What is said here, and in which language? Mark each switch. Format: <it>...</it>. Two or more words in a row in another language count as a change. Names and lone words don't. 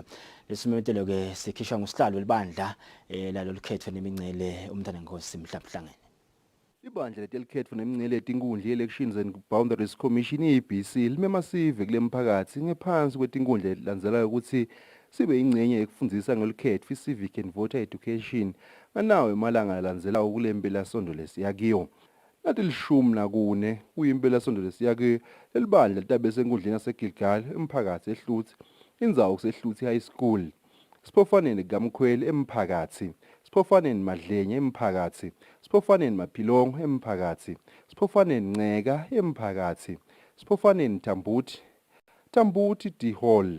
<ss>Lesimetelo ke sikhishwa ngusihlalo welibandla lalo likhetho nemincele umntana Nkosi Mhlabhlangene. Ibandla letelikhetho nemincele yetinkundla Elections and Boundaries Commission EBC limemasive kulemphakathi ngephansi kwetinkundla landzela ukuthi sibe ingcenye yekufundisa ngelikhetho</ss> <en>civic and voter education</en> <ss>nganawe emalanga landzela kulembela sonto lesiyakiyo. Nathi 14 kuyimpela sonto lesiyakiyo lelibandla litabe senkundleni yaseGilgal emphakathi eHluthi indzawo kuseHluthi High School. Siphofaneni kaMkhweli emphakathi, Siphofaneni Madlenye emphakathi, Siphofaneni Maphilongo emphakathi, Siphofaneni Nceka emphakathi, Siphofaneni Tambuti D Hall.</ss>